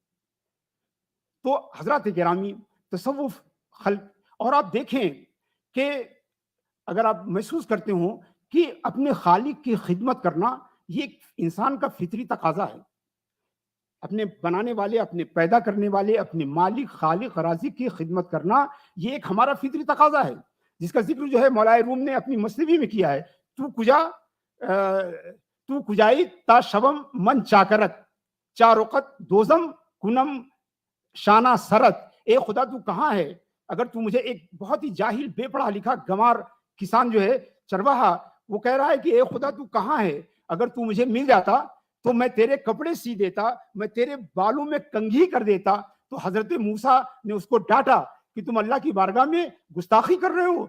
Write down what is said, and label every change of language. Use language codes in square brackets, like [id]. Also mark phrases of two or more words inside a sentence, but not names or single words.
[ur] تو حضرات گرامی, تصوف خلق, اور آپ دیکھیں کہ اگر آپ محسوس کرتے ہوں کہ اپنے خالق کی خدمت کرنا یہ ایک انسان کا فطری تقاضا ہے. اپنے بنانے والے, اپنے پیدا کرنے والے, اپنے مالک, خالق, رازق کی خدمت کرنا یہ ایک ہمارا فطری تقاضا ہے, جس کا ذکر جو ہے مولا روم نے اپنی مصنوی میں کیا ہے. [fa] تو کجائی تا شبم من چاکرت چارقت دوزم کنم شانہ سرت. [ur] اے خدا تو کہاں ہے؟ اگر تو مجھے, ایک بہت ہی جاہل بے پڑھا لکھا گمار کسان جو ہے, چرواہا, وہ کہہ رہا ہے کہ اے خدا تو کہاں ہے؟ اگر تو مجھے مل جاتا تو میں تیرے کپڑے سی دیتا, میں تیرے بالوں میں کنگھی کر دیتا. تو حضرت موسیٰ نے اس کو ڈانٹا کہ تم اللہ کی بارگاہ میں گستاخی کر رہے ہو.